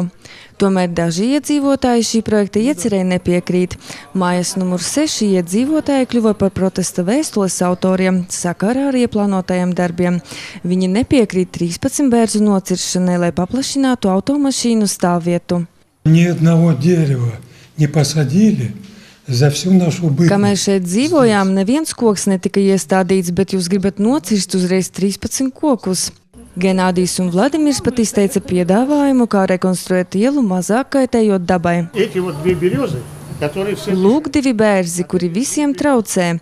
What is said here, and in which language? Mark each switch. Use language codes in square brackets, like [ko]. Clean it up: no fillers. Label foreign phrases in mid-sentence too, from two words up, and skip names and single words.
[lv] Tomēr daži iedzīvotāji šī projekta iecerēji nepiekrīt. Mājas numur 6 iedzīvotāji kļuva par protesta vēstules autoriem sakarā ar ieplānotajiem darbiem. Viņi nepiekrīt 13 bērzu nociršanai, lai paplašinātu automašīnu stāvvietu. [ru] Ни одного дерева не посадили за всю нашу бытность. [lv] Kamēr šeit dzīvojām, neviens koks netika iestādīts, bet jūs gribat nocirst uzreiz 13 kokus. Genādijs un Vladimirs pat izteica piedāvājumu, kā rekonstruēt ielu mazāk kaitējot dabai. Lūk, 2 bērzi, kuri visiem traucē.